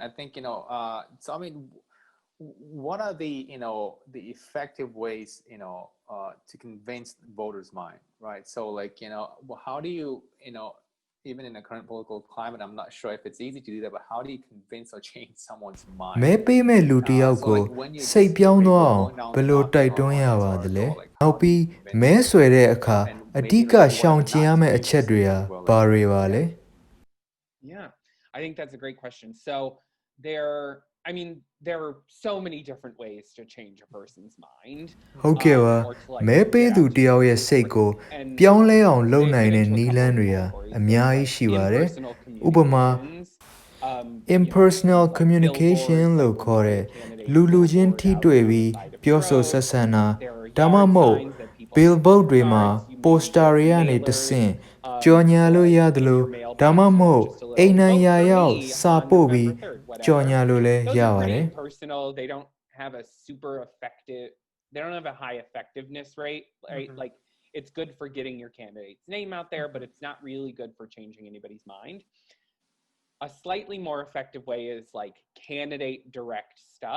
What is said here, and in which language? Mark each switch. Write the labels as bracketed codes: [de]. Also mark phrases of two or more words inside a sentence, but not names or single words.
[en] I think, what are the effective ways, to convince voters' mind, right? So like, how do you, even in the current political climate, I'm not sure if it's easy to do that, but how do you convince or change someone's mind? [my] မဲပေးမဲ့လူတစ်ယောက်ကိုစိတ်ပြောင်းသွားအောင်ဘယ်လိုတိုက်တွန်းရပါသလဲနောက်ပြီးမဲဆွယ်တဲ့အခါအဓိကရှောင်ကျဉ်ရမယ့်အချက်တွေဟာဘာတွေပါလဲ [en] Yeah, I think that's a great question. So there are so many different ways to change a person's mind. [my] ဟုတ်ကဲ့ပါမဲပေးသူတစ်ယောက်ရဲ့စိတ်ကိုပြောင်းလဲအောင်လုပ်နိုင်တဲ့နည်းလမ်းတွေဟာအများကြီးရှိပါတယ်ဥပမာ [en] impersonal communication [my] လို့ခေါ်တဲ့လူချင်းထိတွေ့ပြီးပြောဆိုဆက်ဆံတာဒါမှမဟုတ် billboard တွေမှာ poster တွေကနေတဆင့်ကြော်ညာလို့ရတယ်လို့ဒါမှမဟုတ်အိမ်နိုင်ရာရောက်စာပို့ပြီးကြော် [en] whatever. [my] ညာလို့လည်း [en] Those [my] ရ [en] are [my] ပါတယ် [en] pretty personal. They don't have a super effective, they don't have a high effectiveness rate, right? Like it's good for getting your candidate's name out there, but it's not really good for changing anybody's mind. A slightly more effective way is like candidate direct stuff.